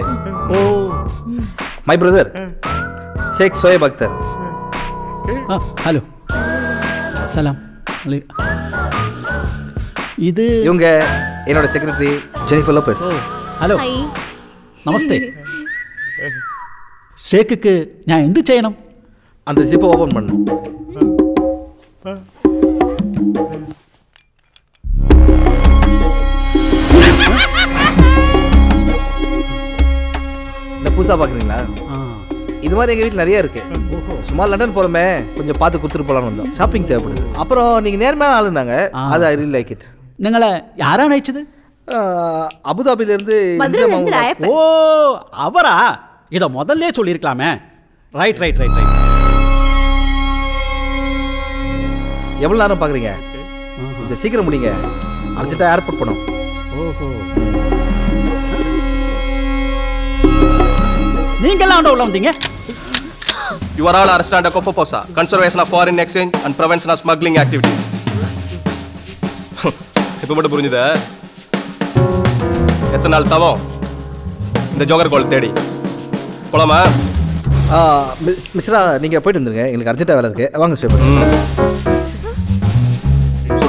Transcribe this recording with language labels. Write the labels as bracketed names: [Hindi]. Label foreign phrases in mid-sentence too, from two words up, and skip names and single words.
[English] My brother, Sheikh Shoaib Akhtar. [Malayalam] ഹലോ സലാം. ഇത് [Tamil] இவங்க என்னோட செக்ரட்டரி ஜெனிஃபர் லோபஸ். [Malayalam] ഹലോ നമസ്തേ. ഷേഖിക്ക് ഞാൻ എന്ത് ചെയ്യണം? [Tamil] அந்த ஜிப்பை ஓபன் பண்ணு. இந்த புதுசா பாக்குறீங்களா? இது மாதிரி எங்க வீட்டில் நிறைய இருக்கு. சும்மா லண்டன் போறோமே, கொஞ்சம் பார்த்து கொடுத்துட்டு போலான்னு வந்தோம். ஷாப்பிங் தேவைப்படுது. அப்புறம் நீங்க நேர்மையான ஆளுனாங்க, அது [English] I really like it. [Malayalam] നിങ്ങളെ ആരാണ് അയച്ചത്? [Tamil] அபுதாபில இருந்து. ஓ அவரா? இதை முதல்ல சொல்லியிருக்கலாமே. ரைட் ரைட் ரைட் ரைட். எவ்வளவு நேரம் பாக்குறீங்க? கொஞ்சம் சீக்கிரம் முடிங்க, அர்ஜென்ட்டா ஏர்போர்ட் போனோம். ஓஹோ, நீங்கெல்லாம் உள்ள வந்தீங்க? [English] You are all arrested under COFOPOSA, Conservation of Foreign Exchange and Prevention of Smuggling Activities. [Tamil] இப்போ மட்டும் புரிஞ்சுதா? எத்தனை நாள் தவம் இந்த ஜோகர் கோல் தேடி போலாமா? மிஸ்ரா, நீங்க போயிட்டு வந்துருங்க, எங்களுக்கு அர்ஜென்ட்டா வேலை இருக்கு. வாங்க ஸ்டே.